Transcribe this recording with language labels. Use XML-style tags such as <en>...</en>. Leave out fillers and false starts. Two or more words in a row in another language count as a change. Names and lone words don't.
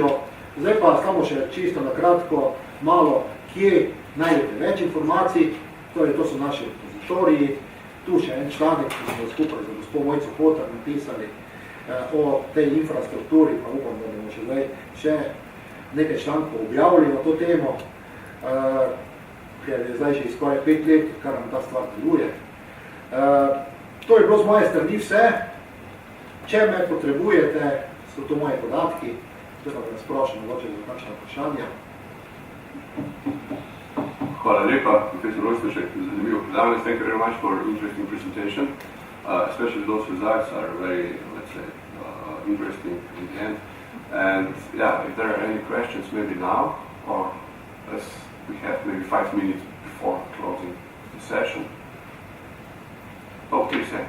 <sl>Zdaj pa samo še čisto na kratko malo, kje najdete več informacij, torej to so naši repozitoriji, tu še en članek, ki smo skupaj za gospod Mojco Potar napisali, o tej infrastrukturi, pa upam, da bomo še nekaj člankov objavili na to temo, ker je zdaj že skoraj 5 let, kar nam ta stvar deluje. To je bilo z moje strani vse. Če me potrebujete, so to moje podatki, to pa vas prošam, mogoče za kakšna vprašanja. Hvala lepa, professor Ojstošek, zanimivo predavanje.</sl> <en>Thank you very much for interesting presentation. Especially those results are very, let's say, interesting in the end. And yeah, if there are any questions, maybe now, or as we have maybe 5 minutes before closing the session. Oh, please, okay.</en>